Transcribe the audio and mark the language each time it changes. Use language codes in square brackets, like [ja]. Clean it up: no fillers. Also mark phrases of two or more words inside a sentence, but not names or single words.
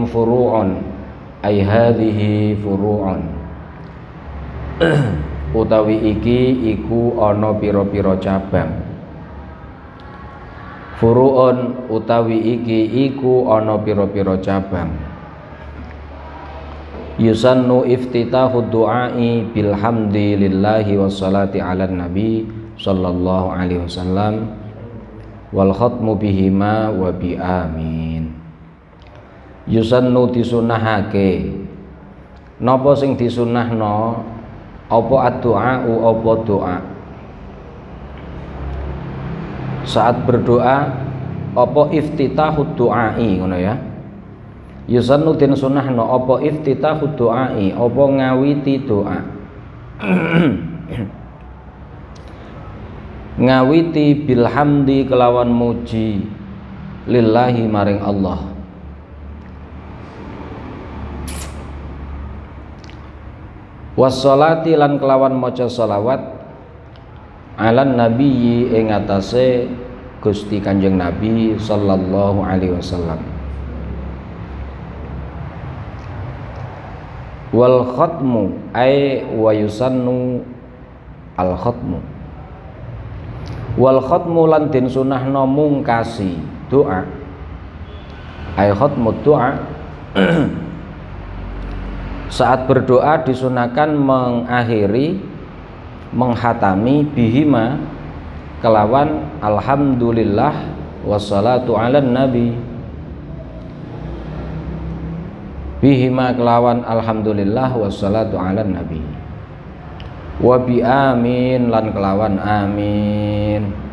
[ar] فروع أي هذه فروع [jv] utawi iki iku ana pira-pira cabang. Furu'un utawi iki iku ana pira-pira cabang. [ar] يسن افتتاح الدعاء بالحمد لله والصلاة على النبي صلى الله عليه وسلم والختم بهما وبآمين. [jv] Yusannu disunahake. Napa sing disunahno? Apa ad-du'a apa doa? [id] Saat berdoa apa [ar] افتتاح الدعاء [jv] ngono ya. Yusannu den sunahno apa [ar] افتتاح الدعاء [jv] apa ngawiti doa. Ngawiti bilhamdi kelawan muji lillahi maring Allah. Wassalati lan kelawan maca shalawat [ar] على النبي [jv] ing atase Gusti Kanjeng Nabi [ar] صلى الله عليه وسلم. والختم أي ويسن الختم. [jv] Wal khatmu lan den sunahno mungkasi doa. [ar] أي ختم [id] doa. Saat berdoa disunahkan mengakhiri menghatami bihima kelawan [ar] الحمد لله والصلاة على النبي. [jv] Bihima kelawan [ar] الحمد لله والصلاة على النبي وبآمين [jv] lan kelawan amin.